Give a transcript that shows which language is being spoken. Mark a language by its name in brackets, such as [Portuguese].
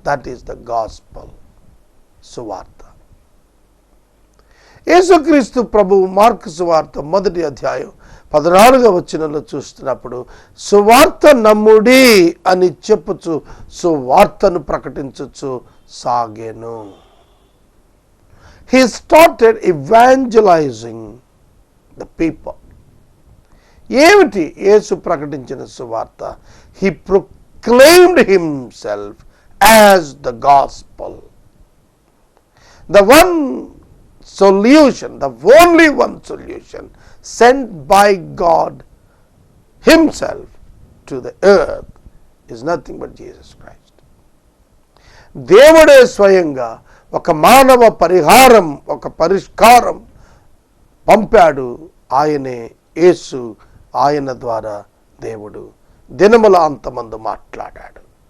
[English] That is the gospel, సువార్త. [Telugu] యేసుక్రీస్తు ప్రభువు మార్కు సువార్త 1:14 చూస్తున్నప్పుడు సువార్త నమ్ముడి అని చెప్పుచు సువార్తను ప్రకటించుచు సాగెను. [English] He started evangelizing the people. [Telugu] ఏమిటి యేసు ప్రకటించిన సువార్త? [English] He proclaimed himself as the gospel. The one solution, the only one solution sent by God himself to the earth is nothing but Jesus Christ. [Telugu] దేవుడే స్వయంగా ఒక మానవ పరిహారం, ఒక పరిష్కారం పంపాడు. ఆయనే యేసు. ఆయన ద్వారా దేవుడు దినముల అంతమందు మాట్లాడాడు.